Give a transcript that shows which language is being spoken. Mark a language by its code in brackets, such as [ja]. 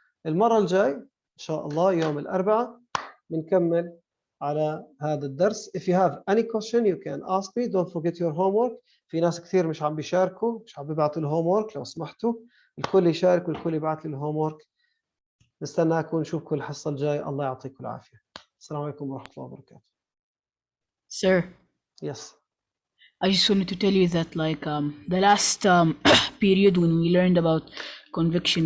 [ar] المرة الجاي إن شاء الله يوم الأربعاء بنكمل على هذا الدرس. [en] If you have any question you can ask me. Don't forget your homework. [ar] في ناس كثير مش عم بيشاركوا، مش عم بيبعتوا الهومورك. لو سمحتوا الكل يشارك والكل يبعث لي الهومورك. نستناكم نشوفكم الحصة الجاي. الله يعطيكم العافية. السلام عليكم ورحمة الله وبركاته. [en] Sir, Yes. I just wanted to tell you that like the last period when we learned about convection